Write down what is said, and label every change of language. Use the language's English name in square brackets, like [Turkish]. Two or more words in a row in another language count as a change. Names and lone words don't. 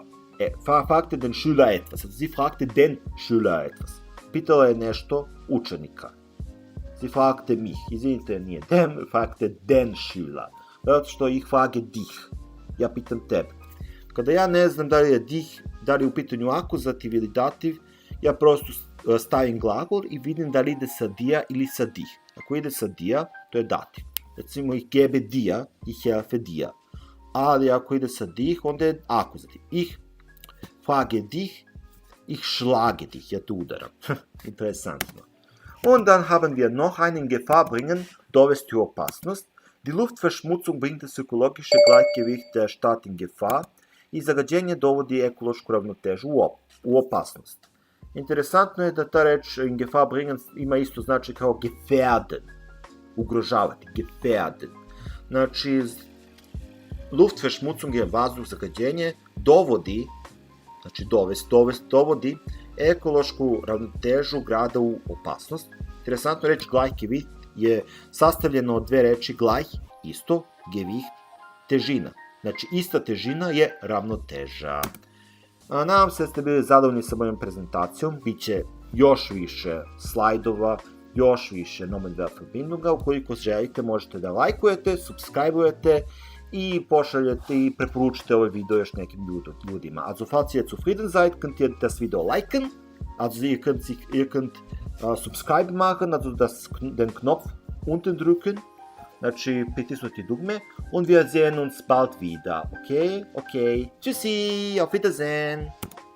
[German] Fragte den Schüler etwas. Sie fragte den Schüler etwas. [Serbian] Pitala je nešto učenika. [German] Sie fragte mich. [Serbian] Izvinite, nije dem, [German] fragte den Schüler. [Serbian] Zato što [German] ih frage dich. [Serbian] Ja pitam tebe. Kada ja ne znam da li je dich, da li je u pitanju akuzativ ili dativ, ja prosto stavim glagol i vidim da li ide sa dia ili sa dich. Ako ide sa dia, to je dativ. Recimo, [German] ich gebe dir, ich helfe dir. [Serbian] Ali ako ide sa dich, onda je akuzativ. [German] Ich frage dich, ich schlage dich. [Serbian] Ja te udaram. Interesantno. [German] Und dann haben wir noch einen Gefahr bringen, [Serbian] dovesti u opasnost. [German] Die Luftverschmutzung bringt das ökologische Gleichgewicht der Stadt in Gefahr [Serbian] i zagađenje dovodi ekološku ravnotežu u opasnost. Interesantno je da ta reč [German] in Gefahr bringen [Serbian] ima isto značaj kao gefährden, ugrožavati, gefährden. Znači, Luftverschmutzung je vazduh, zagađenje, dovodi, znači dovodi ekološku ravnotežu grada u opasnost. Interesantno, reč Gleichgewicht je sastavljeno od dve reči gleich, isto, gewicht, težina. Znači, ista težina je ravnoteža. Nadam se da ste bili zadovoljni sa mojom prezentacijom. Biće još više slajdova, još više Nomenwerferbindunga. Ukoliko želite, možete da lajkujete, subscribe-ujete i pošaljete i preporučite ovaj video još nekim ljudima. [German] Also, falls ihr zufrieden seid, könnt ihr das Video liken. Also, ihr könnt subscribe machen, also den Knopf unten drücken. [Serbian] Znači, pritisnuti dugme. [German] Und wir sehen uns bald wieder. Okay? Tschüssi, auf Wiedersehen.